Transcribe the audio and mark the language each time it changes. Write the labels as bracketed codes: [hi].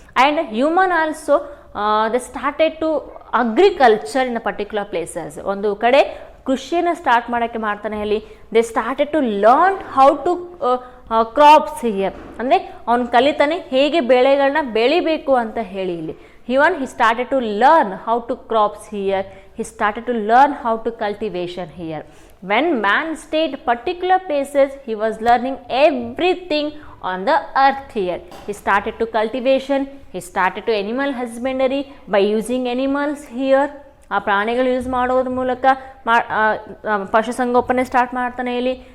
[en] And human also they started to agriculture in a particular places. [kn] ಒಂದು ಕಡೆ ಕೃಷಿಯನ್ನು start ಮಾಡೋಕ್ಕೆ ಮಾಡ್ತಾನೆ ಹೇಳಿ. [en] They started to learn how to crops here. [kn] ಅಂದರೆ ಅವ್ನು ಕಲಿತಾನೆ ಹೇಗೆ ಬೆಳೆಗಳನ್ನ ಬೆಳಿಬೇಕು ಅಂತ ಹೇಳಿ ಇಲ್ಲಿ. [en] Even he started to learn how to crops here. He started to learn how to cultivation here. When man stayed particular places, he was learning everything on the earth here. He started to cultivation, he started to animal husbandry by using animals here. [kn] ಆ ಪ್ರಾಣಿಗಳು use ಮಾಡೋದ್ರ ಮೂಲಕ ಪಶುಸಂಗೋಪನೆ start ಮಾಡ್ತಾನೆ ಇಲ್ಲಿ.